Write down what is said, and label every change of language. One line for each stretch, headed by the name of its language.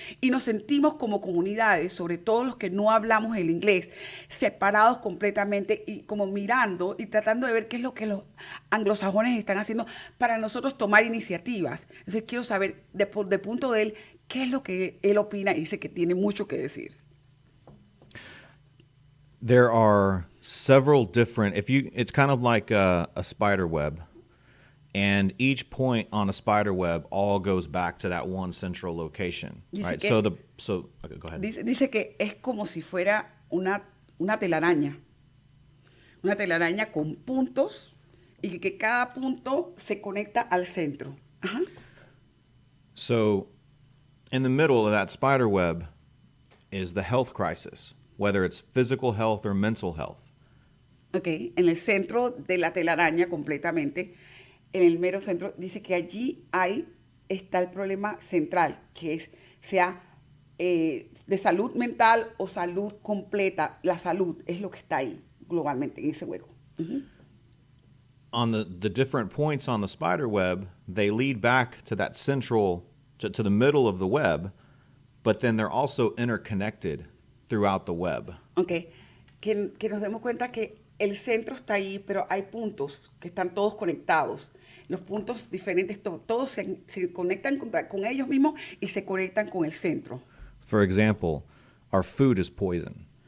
Spanish: Y nos sentimos como comunidades, sobre todo los que no hablamos el inglés, separados completamente y como mirando y tratando de ver qué es lo que los anglosajones están haciendo para nosotros tomar iniciativas. Entonces quiero saber de punto de él, qué es lo que él opina y dice que tiene mucho que decir.
English: There are several different, it's kind of like a spider web. And each point on a spider web all goes back to that one central location, right? Okay, go ahead.
Spanish: Dice que es como si fuera una telaraña con puntos y que cada punto se conecta al centro. Ajá.
English: So, in the middle of that spider web is the health crisis, whether it's physical health or mental health.
Spanish: Okay, en el centro de la telaraña completamente. En el mero centro, dice que allí está el problema central, que sea de salud mental o salud completa. La salud es lo que está ahí globalmente en ese hueco. Uh-huh.
English: On the different points on the spider web, they lead back to that central, to the middle of the web, but then they're also interconnected throughout the web.
Spanish: Okay, que nos demos cuenta que el centro está ahí, pero hay puntos que están todos conectados. Los puntos diferentes, todos se conectan con ellos mismos y se conectan con el centro.
English: For example, our food is poison.